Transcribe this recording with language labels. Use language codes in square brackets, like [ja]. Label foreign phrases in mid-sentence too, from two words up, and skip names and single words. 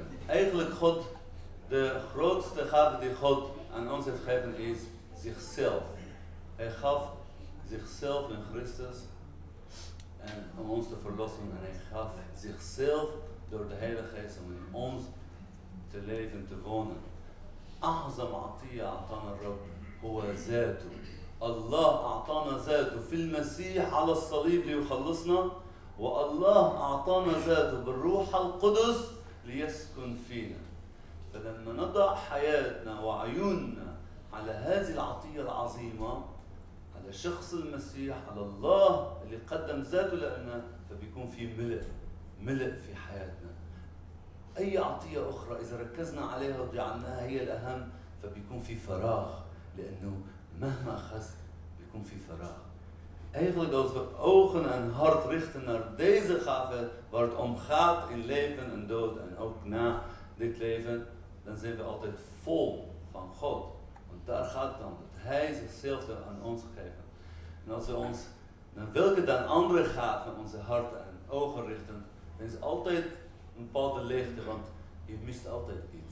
[nl] Eigenlijk God, de grootste gave die God aan ons heeft gegeven is zichzelf. Hij gaf zichzelf in Christus en om ons te verlossen. En hij gaf zichzelf door de Heilige Geest om in ons te leven, te wonen. [ar] أعظم عطية أعطانا الرب هو ذاته. الله أعطانا ذاته في المسيح على الصليب ليخلصنا، والله أعطانا ذاته بالروح القدس ليسكن فينا. فلما نضع حياتنا وعيوننا على هذه العطية العظيمة، على شخص المسيح، على الله اللي قدم ذاته لنا، فبيكون في ملء في حياتنا. أي عطية أخرى إذا ركزنا عليها وجعلناها هي الأهم فبيكون في فراغ، لأنه مهما أخذت بيكون في فراغ. [nl] Eigenlijk als we ogen en hart richten naar deze gave waar het om gaat in leven en dood en ook na dit leven, dan zijn we altijd vol van God. Want daar gaat het om, dat Hij zichzelf aan ons geeft. En als we ons naar welke dan andere gaven onze harten en ogen richten, dan is altijd een bepaalde leegte, want je mist altijd iets.